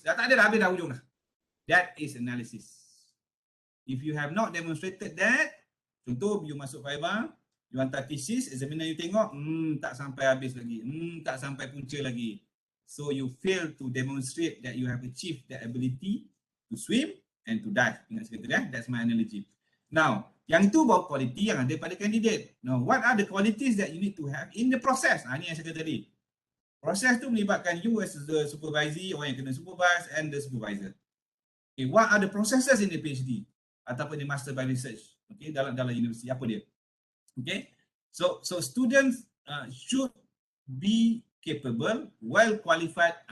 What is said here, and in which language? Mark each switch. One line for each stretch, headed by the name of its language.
Malay: Dah tak ada dah, habis dah hujung dah.
English: That is analysis. If you have not demonstrated that,
Malay: contoh you masuk fiber, you hantar thesis, examiner you tengok, tak sampai habis lagi, tak sampai punca lagi.
English: So you fail to demonstrate that you have achieved the ability to swim and to dive.
Malay: Ingat sekali ya,
English: that's my analogy.
Malay: Now, yang itu baru quality yang ada pada candidate.
English: Now, what are the qualities that you need to have in the process?
Malay: Ini yang saya kata tadi. Proses tu melibatkan you
English: as the supervisee,
Malay: orang yang kena supervise,
English: and the supervisor. Okay, what are the processes in the PhD ataupun the master by research? Okay,
Malay: dalam universiti apa dia?
English: Okay, so students should be capable, well qualified.